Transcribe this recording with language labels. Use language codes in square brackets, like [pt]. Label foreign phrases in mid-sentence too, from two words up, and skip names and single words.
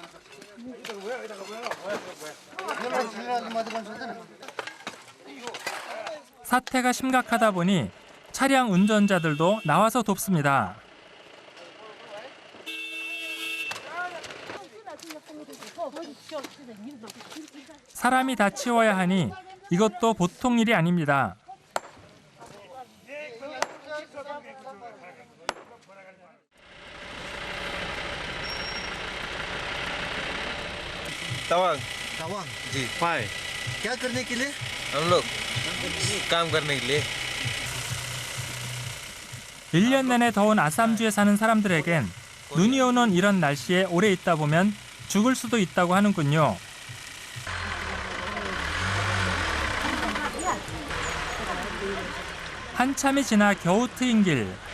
[ko] 사태가 심각하다 보니 차량 운전자들도 나와서 돕습니다. 사람이 다 치워야 하니 이것도 보통 일이 아닙니다. [hi] तवांग तवांग जी फाय क्या करने के लिए? हम लोग काम करने के लिए [ko] 1년 내내 더운 아삼주에 사는 사람들에겐 눈이 오는 이런 날씨에 오래 있다 보면 죽을 수도 있다고 하는군요. 한참이 지나 겨우 트인 길.